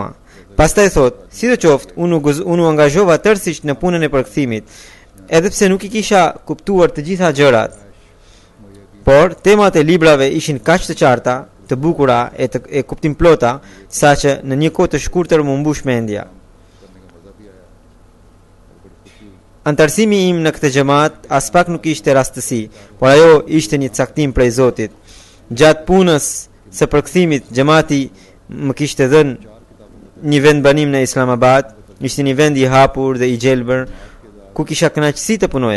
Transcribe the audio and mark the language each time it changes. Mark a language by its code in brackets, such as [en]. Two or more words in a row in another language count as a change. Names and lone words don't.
[sq] Pastaj thot, sidoqoftë, unë u angazhova tërësisht në punën e përkthimit, edhe pse nuk i kisha kuptuar të gjitha gjërat. Por temat e librave ishin kaq të qarta të bukura e kuptimplota, saqë në një kohë të shkurtër më mbush mendja. [ur] کرنے کا مزہ بھی آیا اور بڑی خوشی ہوئی. [sq] Antarësimi im në këtë xhamat as pak nuk ishte rastësi, por ajo ishte një caktim prej Zotit. Gjatë punës së përkthimit, xhamati më kishte dhënë një vendbanim në Islamabad. Ishte një vend i hapur dhe i gjelbër ku kisha kënaqësi të punoja.